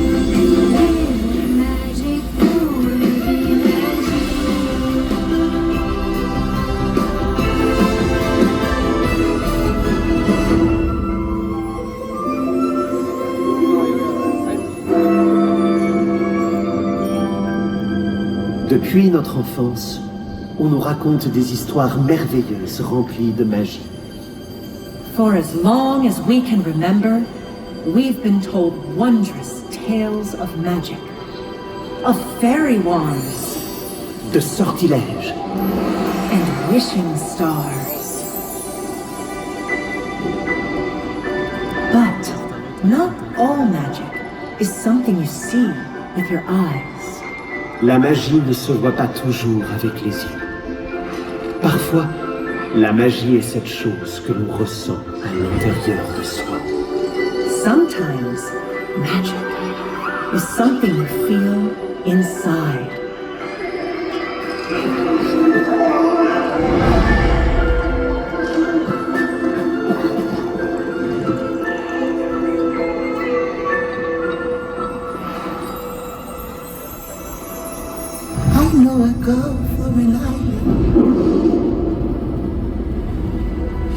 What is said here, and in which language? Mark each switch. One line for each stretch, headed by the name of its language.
English: Living magic
French: pour une vie magique. Depuis notre enfance, on nous raconte des histoires merveilleuses remplies de magie.
English: For as long as we can remember, we've been told wondrous tales of magic, of fairy wands
French: De sortilèges,
English: and wishing stars. But not all magic is something you see with your eyes.
French: la magie ne se voit pas toujours avec les yeux. Parfois, la magie est cette chose que l'on ressent à l'intérieur de soi.
English: Sometimes magic is something you feel inside. I know I go for an island.